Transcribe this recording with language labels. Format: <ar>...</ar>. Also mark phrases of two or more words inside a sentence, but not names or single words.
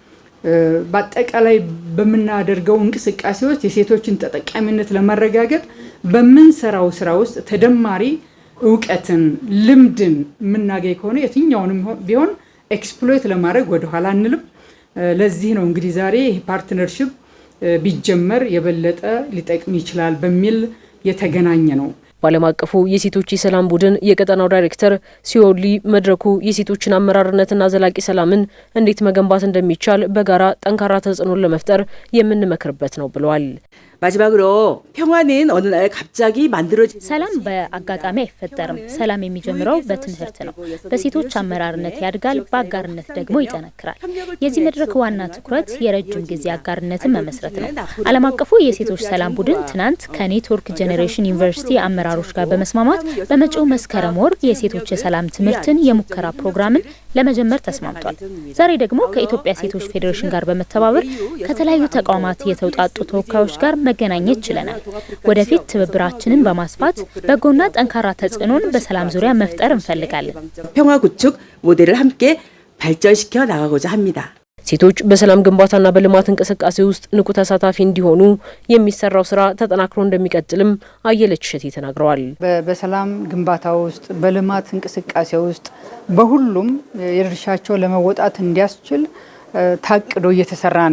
<am>በአጠቃላይ በምናደርገው እንቅስቃሴዎች የሴቶችን ተጠቃሚነት ለማረጋገጥ በምንሰራው ስራ ውስጥ ተደማሪ እውቀትን፣ ልምድን የምናገኝ ከሆነ የትኛውንም ቢሆን ኤክስፕሎይት ለማድረግ ወደ ኋላ አንልም። ለዚህ ነው እንግዲህ ዛሬ ይህ ፓርትነርሺፕ ቢጀመር የበለጠ ሊጠቅም ይችላል በሚል የተገናኘ ነው። በዓለም አቀፉ የሴቶች የሰላም ቡድን የቀጠናው ዳይሬክተር ሲዮሊ መድረኩ የሴቶችን አመራርነትና ዘላቂ ሰላምን እንዴት መገንባት እንደሚቻል በጋራ ጠንካራ ተጽዕኖን ለመፍጠር የምንመክርበት ነው ብለዋል።</am> <ko>마지막으로 평화는 어느 날 갑자기 만들어진</ko> <am>ሰላም በአጋጣሚ አይፈጠርም። ሰላም የሚጀምረው በትምህርት ነው። በሴቶች አመራርነት ያድጋል፣ በአጋርነት ደግሞ ይጠነክራል። የዚህ መድረክ ዋና ትኩረት የረጅም ጊዜ አጋርነትን መመስረት ነው። ዓለም አቀፉ የሴቶች ሰላም ቡድን ትናንት ከኔትወርክ ጄኔሬሽን ዩኒቨርሲቲ አመራሮች ጋር በመስማማት በመጪው መስከረም ወር የሴቶች የሰላም ትምህርትን የሙከራ ፕሮግራምን ለመጀመር ተስማምቷል። ዛሬ ደግሞ ከኢትዮጵያ ሴቶች ፌዴሬሽን ጋር በመተባበር ከተለያዩ ተቋማት የተውጣጡ ተወካዮች ጋር መገናኘት ችለናል። ወደፊት ትብብራችንን በማስፋት በጎና ጠንካራ ተጽዕኖን በሰላም ዙሪያ መፍጠር እንፈልጋለን።</am> <ko>평화 구축 모델을 함께 발전시켜 나가고자 합니다.</ko> <am>ሴቶች በሰላም ግንባታና በልማት እንቅስቃሴ ውስጥ ንቁ ተሳታፊ እንዲሆኑ የሚሰራው ስራ ተጠናክሮ እንደሚቀጥልም አየለች እሸቴ ተናግረዋል። በሰላም ግንባታ ውስጥ በልማት እንቅስቃሴ ውስጥ በሁሉም የድርሻቸው ለመወጣት እንዲያስችል ታቅዶ እየተሰራ ነው</am>